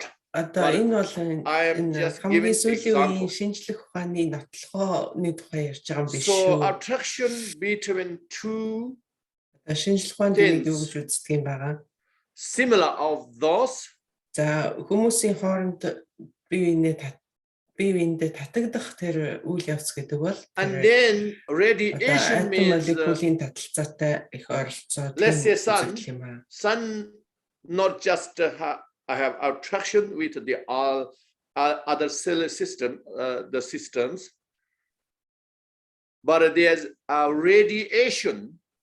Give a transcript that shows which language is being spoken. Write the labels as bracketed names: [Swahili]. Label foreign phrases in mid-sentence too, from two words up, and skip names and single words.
[Mongolian] Энэ бол [English] I am just giving example. So attraction between two things similar of those. [Mongolian] Хүмүүсийн хооронд биеиндээ татагдах тэр үйл явц гэдэг бол [English] and then radiation means let's say sun not just I have attraction with the all other solar system, the systems, but there's a radiation.